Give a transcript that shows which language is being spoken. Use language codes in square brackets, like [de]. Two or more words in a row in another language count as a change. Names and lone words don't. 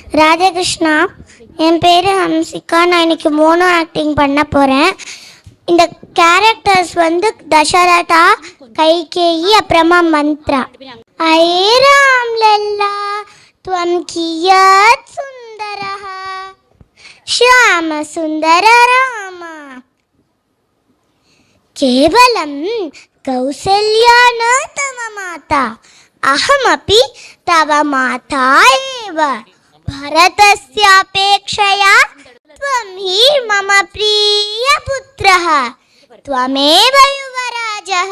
[ta] ராஜகிருஷ்ணா, என் பேர் ஹம்சிகா. நான் இன்னைக்கு [en] mono acting [ta] பண்ண போகிறேன். இந்த கேரக்டர்ஸ் தசரதா, கைகேயி, அப்புறமா மந்த்ரா. [sa] ஐ ராம் லல்லா த்வம் கியத் சுந்தரஹ శ్యామ సుందర రామ కేవలం కౌసల్యా న తవ మాత అహమపి తవ మాతా ఏవ భరతస్యాపేక్షయా త్వం హి మమ ప్రియ పుత్రః త్వమేవ యువరాజః.